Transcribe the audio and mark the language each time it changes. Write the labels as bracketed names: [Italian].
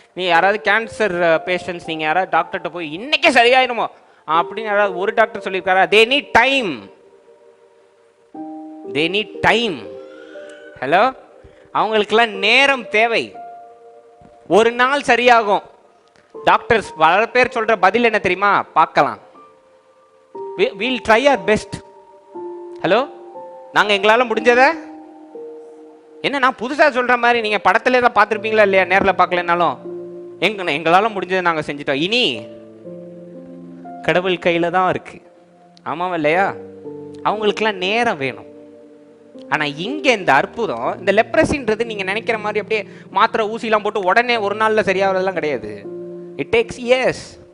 [Tamil] நீ யாராவது cancer patients நீங்கள் யாராவது டாக்டர்கிட்ட போய் இன்னைக்கே சரியாயிருமோ அப்படின்னு யாராவது ஒரு doctor சொல்லியிருக்காரா? [English] They need time, they need time. [Tamil] Hello, அவங்களுக்கெல்லாம் நேரம் தேவை. ஒரு நாள் சரியாகும். டாக்டர்ஸ் பல பேர் சொல்ற பதில் என்ன தெரியுமா? பார்க்கலாம், [English] we'll try our best. [Tamil] Hello, நாங்கள் எங்களால் முடிஞ்சதை என்ன, நான் புதுசாக சொல்கிற மாதிரி நீங்கள் படத்திலே தான் பார்த்துருப்பீங்களா இல்லையா? நேரில் பார்க்கலனாலும் எங்களால் முடிஞ்சதை நாங்கள் செஞ்சிட்டோம். இனி கடவுள் கையில் தான் இருக்கு. ஆமாம் இல்லையா? அவங்களுக்கெல்லாம் நேரம் வேணும். ஆனால் இங்கே இந்த அற்புதம், இந்த லெப்ரசின்றது நீங்கள் நினைக்கிற மாதிரி அப்படியே மாத்திரை ஊசிலாம் போட்டு உடனே ஒரு நாளில் சரியாகிறதுலாம் கிடையாது. [English] It takes years.